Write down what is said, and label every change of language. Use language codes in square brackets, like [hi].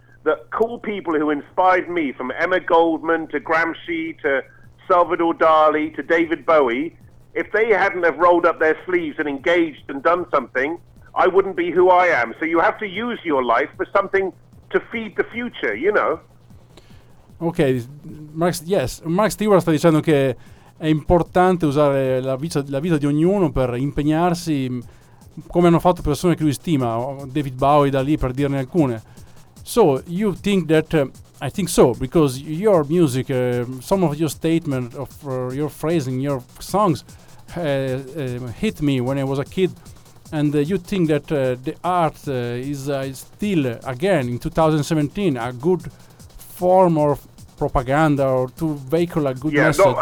[en] That cool people who inspired me, from Emma Goldman to Gramsci to Salvador Dali to David Bowie, if they hadn't have rolled up their sleeves and engaged and done something, I wouldn't be who I am. So you have to use your life for something to feed the future, you know? Okay, Max, yes. [it] Max Stewart sta dicendo che è importante usare la vita di ognuno per impegnarsi, come hanno fatto persone che lui stima, David Bowie, Dali, per dirne alcune. [en] So you think that... I think so, because your music, some of your statement, of your phrasing, your songs hit me when I was a kid. And you think that the art is still, again, in 2017, a good form of propaganda, or to vehicle a good message?